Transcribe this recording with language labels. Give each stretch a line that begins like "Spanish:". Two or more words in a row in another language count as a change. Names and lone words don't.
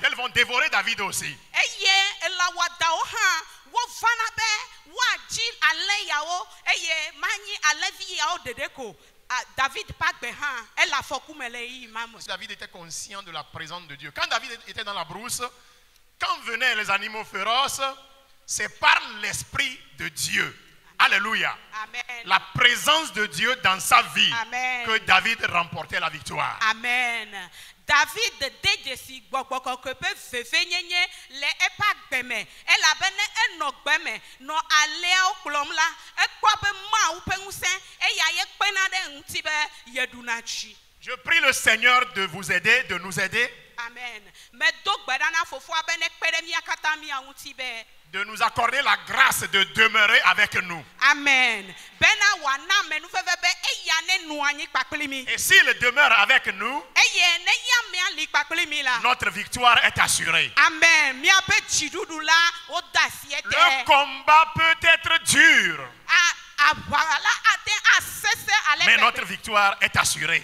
French: Elles vont dévorer David aussi. David était conscient de la présence de Dieu. Quand David était dans la brousse, quand venaient les animaux féroces, c'est par l'Esprit de Dieu. Alléluia. Amen. La présence de Dieu dans sa vie. Amen. Que David remportait la victoire. Amen.
Ewe: David dejesi gbɔgbɔkɔ ke pe vevenyenye le eƒe agbeme elabene enɔ gbeme nɔ aleawo kplɔm la ekpɔ be Mawu ƒe ŋusẽ eya ye kpena ɖe ŋuti be yeɖuna tsi.
French: Je prie le Seigneur de vous aider, de nous aider. Amen.
Ewe: Medo gbe ɖa na fofoa be ne kpe ɖe mía katã mía ŋuti be
French: de nous accorder la grâce de demeurer avec nous. Amen. Et s'il demeure avec nous, notre victoire est assurée. Amen. Le combat peut être dur, mais notre victoire est assurée.